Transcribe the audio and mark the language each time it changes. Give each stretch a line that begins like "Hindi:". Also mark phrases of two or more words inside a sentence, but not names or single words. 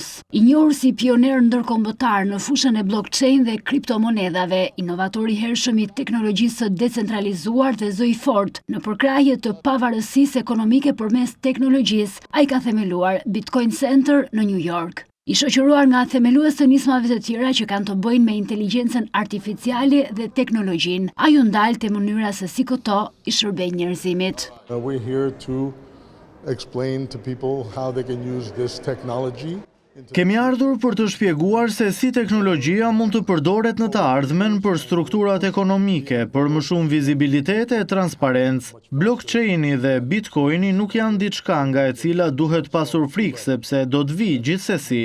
Albanian: I njohur si pioner ndërkombëtar në fushën e blockchain dhe kriptomonedhave, inovatori i hershëm i teknologjisë së decentralizuar dhe zë i fortë në përkrahje të pavarësisë ekonomike përmes teknologjisë, ai ka themeluar Bitcoin Center në New York. I shoqëruar nga themelues të nismave të tjera që kanë të bëjnë me inteligjencën artificiale dhe teknologjinë, ai u ndalte mënyra se si këto i shërbejnë njerëzimit.
English: We're here to explain to people how they can use this technology.
Albanian: Kemi ardhur për të shpjeguar se si teknologjia mund të përdoret në të ardhmen për strukturat ekonomike, për më shumë vizibilitet e transparencë. Blockchaini dhe Bitcoini nuk janë diçka nga e cila duhet pasur frikë sepse do të vijë gjithsesi.